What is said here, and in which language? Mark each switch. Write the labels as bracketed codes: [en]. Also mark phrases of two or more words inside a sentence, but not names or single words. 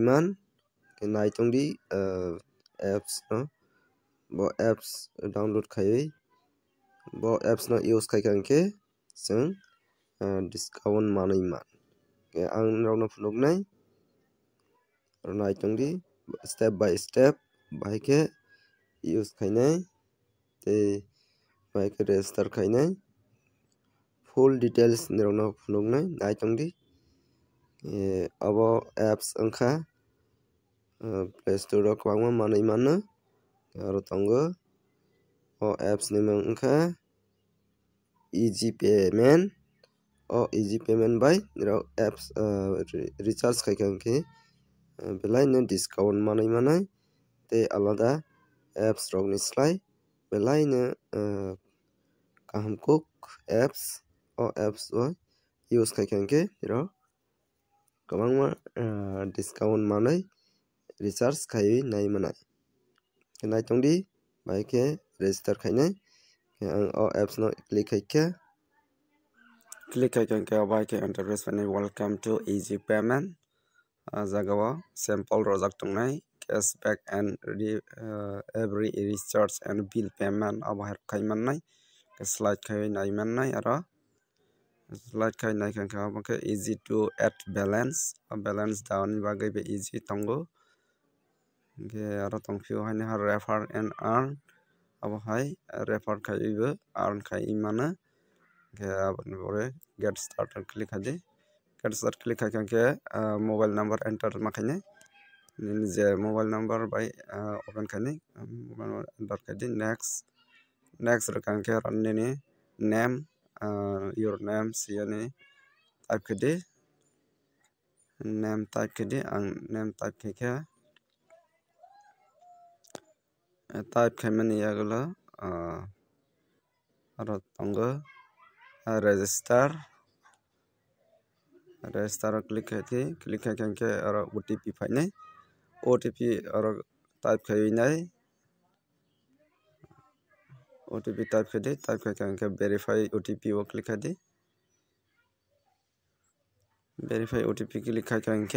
[trp] man nai tongdi apps no bo apps download khai bo apps no use khaikhanke chung discount manai man ang rokno phunuknai nai tongdi [en] step by step [trp] bahai use khainai tei bahai register khainai [en] full details [trp] ni rokno phunuknai nai tongdi abo apps wngkha play store o kwbangma manui mano aro tongo o apps ni mung wngkha easy payment o easy payment bai apps recharge khaikhankhe belai no discount manui manai tei alada apps rokni slai belai no kaham kuk apps o apps o use khaikhankhe kwbangma discount manui recharge khaiui nai manai nai tongdi bahai register khainai ang o apps no click khaikhankhe bahai interface fani [en] welcome to easy payment [trp] jagao sample rojak tongnai [en] cashback and every recharge and bill payment [trp] abo khai mannai slide khai nai mannai aro slide khai nai khankhe [en] easy to add balance down [trp] bagai be easy tongo ge aro tongphio haine [en] refer and earn [trp] abo hai refer khai bo earn khai mano ge aboni pore [en] get started [trp] click khadi [en] get start [trp] click khaikhankhe [en] mobile number [trp] enter ma khainai je [en] mobile number [trp] by open khainai [en] mobile number [trp] enter khadi next rokhankhe rannini [en] name your name [trp] siani type khadi name type khadi ang name type khaikha type khaimani yagulo aro tongo register click khaikhankhe aro OTP phainai OTP aro type khainai OTP type khadi type khaikhankhe [en] verify OTP [trp] o click khadi [en] verify OTP [trp] click khaikhankhe